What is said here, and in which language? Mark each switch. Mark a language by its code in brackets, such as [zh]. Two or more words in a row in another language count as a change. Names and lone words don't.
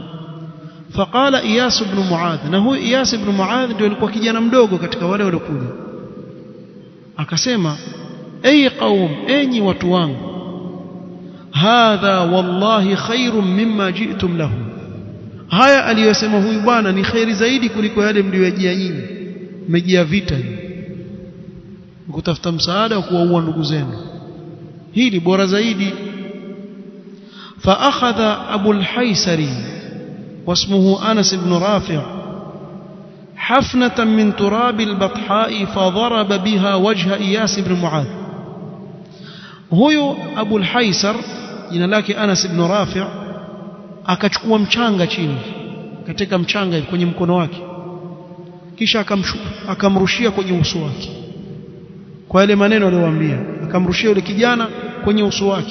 [sw] Faqala Iyas ibn Muadh, na huyu Iyas ibn Muadh ndio alikuwa kijana mdogo katika wale waliokuja, akasema, [ar] أي قوم, [sw] enyi watu wangu, [ar] هذا والله خير مما جئتم له, [sw] haya aliyosema huyu bwana ni khairi zaidi kuliko yale mliyojia nyinyi. Mmejia vita, kutafuta msaada wa kuwaua ndugu zenu, hii ni bora zaidi. [ar] فأخذ Abu al-Haysari واسمه أنس بن رافع حفنة من تراب البطحاء فضرب بها وجه إياس بن معاذ. [sw] huyo Abu al-Haysar jina lake Anas ibn Rafi' akachukua mchanga chini katika mchanga kwenye mkono wake, kisha akamrushia kwenye uso wake kwa yale maneno aliyowaambia, akamrushia yule kijana kwenye uso wake.